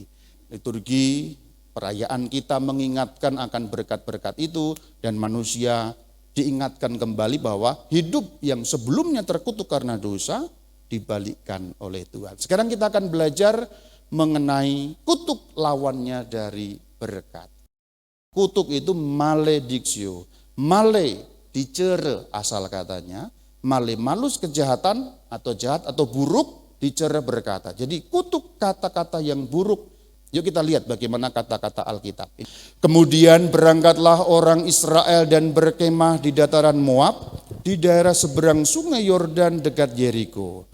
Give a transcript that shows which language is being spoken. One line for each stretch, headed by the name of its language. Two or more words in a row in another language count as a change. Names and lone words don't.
Indonesian: Liturgi, perayaan kita mengingatkan akan berkat-berkat itu dan manusia diingatkan kembali bahwa hidup yang sebelumnya terkutuk karena dosa dibalikkan oleh Tuhan. Sekarang kita akan belajar mengenai kutuk lawannya dari berkat. Kutuk itu maledictio.
Latin: Male dicere
Indonesian: asal katanya.
Latin: Male malus
Indonesian: kejahatan atau jahat atau buruk dicere berkata. Jadi kutuk kata-kata yang buruk. Yuk kita lihat bagaimana kata-kata Alkitab. Kemudian berangkatlah orang Israel dan berkemah di dataran Moab, di daerah seberang sungai Yordan dekat Yeriko.